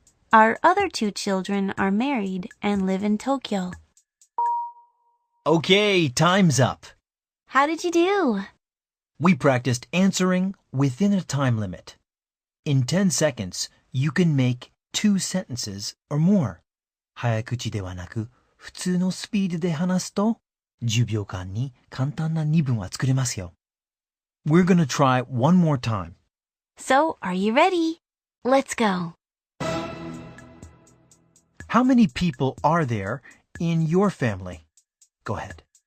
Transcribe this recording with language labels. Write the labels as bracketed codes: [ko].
[en] Our other 2 children are married and live in Tokyo. Okay, time's up. How did you do? We practiced answering within a time limit. In 10 seconds, you can make 2 sentences or more. [ja] 早口ではなく、普通のスピードで話すと、10秒間に簡単な2文は作れますよ。 [en] We're gonna try one more time. So, are you ready? Let's go. How many people are there in your family? Go ahead.